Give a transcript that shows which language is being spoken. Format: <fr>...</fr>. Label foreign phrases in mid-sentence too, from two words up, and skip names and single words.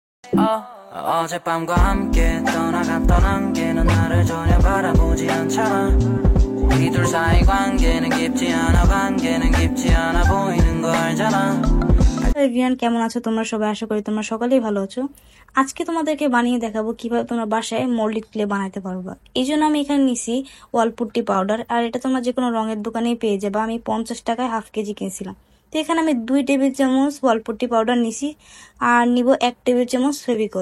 <ko>어젯밤과 함께 떠나갔던 안개는 나를 전혀 바라보지 않잖아. 우리 둘 사이 관계는 깊지 않아 보이는 거 알잖아.</ko> <bn>এভরিওয়ান, কেমন আছো তোমরা সবাই? আশা করি তোমরা সকলেই ভালো আছো। আজকে তোমাদেরকে বানিয়ে দেখাবো কিভাবে তোমরা বাসায়</bn> <en>molded clay</en> <bn>বানাতে পারবা। এই জন্য আমি এখানে নিছি</bn> <en>wall putty powder,</en> <bn>আর এটা তোমরা যে কোনো রঙের দোকানেই পেয়ে যাবে। আমি 50 টাকায় হাফ কেজি কিনছিলাম। তো এখানে আমি 2 টেবিল চামচ</bn> <en>wall putty powder</en> <bn>নিছি, আর নিব 1 টেবিল চামচ ফেভিকল।</bn>